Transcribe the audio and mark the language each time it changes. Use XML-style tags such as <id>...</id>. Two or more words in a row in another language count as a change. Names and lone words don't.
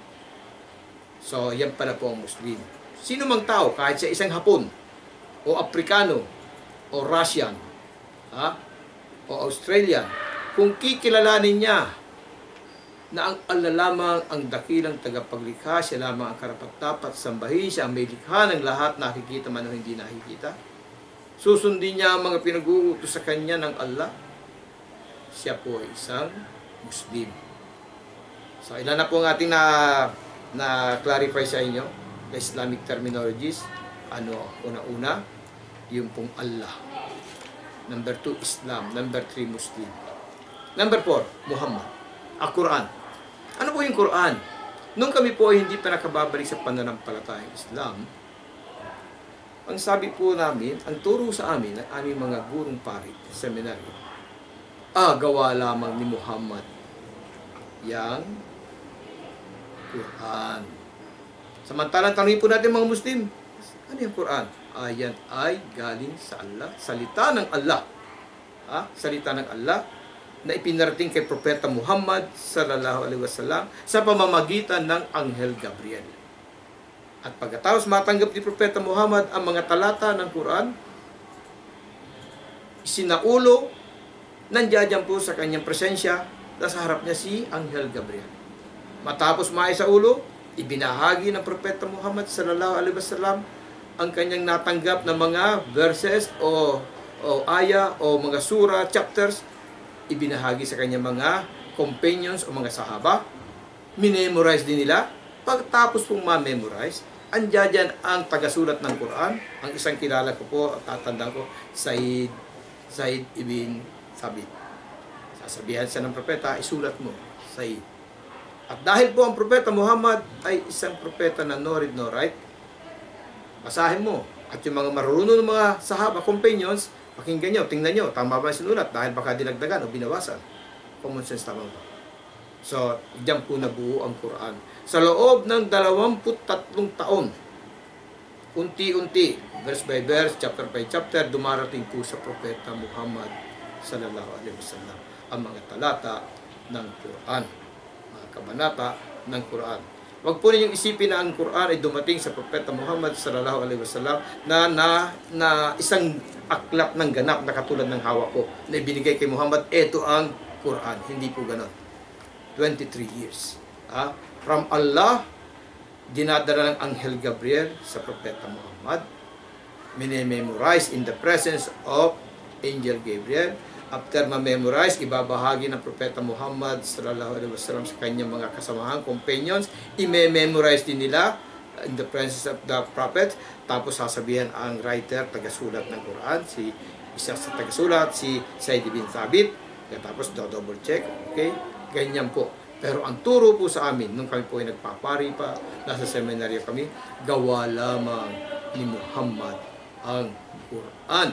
<tl>So, yan pala po ang Muslim. Sino mang tao, kahit sa isang Hapon, o Afrikano, o Russian, o Australian, kung kikilalanin niya na ang Allah lamang ang dakilang tagapaglikha, siya lamang ang karapat-dapat sambahin, siya ang may likha ng lahat, nakikita man o hindi nakikita, susundin niya ang mga pinag-uutos sa kanya ng Allah, siya po ay isang Muslim. So, ilan na po ang ating na-clarify sa inyo,</tl> <en>the Islamic terminologies.</en> <tl>Ano, una-una, yung pong Allah. Number 2, Islam. Number 3, Muslim. Number 4, Muhammad. Quran. Ano po yung Quran? Nung kami po ay hindi pa nakababalik sa pananampalatayang Islam, ang sabi po namin, ang turo sa amin ng aming mga gurong pari sa seminaryo, gawa lamang ni Muhammad yang Quran. Samantalang tanongin po natin mga Muslim, ano yung Quran? Ayan ay galing sa Allah, salita ng Allah. Salita ng Allah na ipinarating kay Propeta Muhammad</tl> <ar>صلى الله عليه وسلم</ar> <tl>sa pamamagitan ng Anghel Gabriel. At pagkatapos matanggap ni Propeta Muhammad ang mga talata ng Quran, isinaulo, nandiyan po sa kanyang presensya, nasa harap niya si Anghel Gabriel. Matapos maisaulo, ibinahagi ng Propeta Muhammad</tl> <ar>صلى الله عليه وسلم</ar> <tl>ang kanyang natanggap na mga verses o aya o mga surah, chapters, ibinahagi sa kanyang mga companions o mga sahaba. Minemorize din nila. Pagtapos pong ma-memorize, andyan ang tagasulat ng Quran. Ang isang kilala ko po, tatandaan ko, Said ibn Sabit. Sasabihan siya ng propeta, isulat mo, Said. At dahil po ang Propeta Muhammad ay isang propeta na</tl> <en>no read, no write,</en> <tl>basahin mo. At yung mga marunong ng mga sahaba, companions, pakinggan nyo, tingnan nyo, tama ba sinulat? Dahil baka dinagdagan o binawasan.</tl> <en>Common sense</en> <tl>tama ba? So, diyan po nabuo ang Quran. Sa loob ng 23 taon, unti-unti,</tl> <en>verse by verse, chapter by chapter,</en> <tl>dumarating po sa Propeta Muhammad</tl> <ar>صلى الله عليه وسلم</ar> <tl>ang mga talata ng Quran, mga kabanata ng Quran. Huwag po ninyong isipin na ang Quran ay dumating sa Propeta Muhammad</tl> <ar>صلى الله عليه وسلم</ar> <tl>na isang aklat ng ganap na katulad ng hawak ko na ibinigay kay Muhammad, ito ang Quran. Hindi po ganon.</tl> <en>23 years. From Allah,</en> <tl>dinadala ng Anghel Gabriel sa Propeta Muhammad, minememorize</tl> <en>in the presence of Angel Gabriel.</en> <tl>After ma-memorize, ibabahagi ng Propeta Muhammad</tl> <ar>صلى الله عليه وسلم</ar> <tl>sa kanyang mga kasamahan, companions, i-memorize din nila</tl> <en>in the presence of the Prophet.</en> <tl>Tapos sasabihan ang writer, tagasulat ng Quran, isa sa tagasulat, si Said bin Thabit. Tapos</tl> <en>double check,</en> <tl>okay? Ganyan po. Pero ang turo po sa amin, nung kami po ay nagpapari pa, nasa seminaryo kami, gawa lamang ni Muhammad ang Quran.</tl>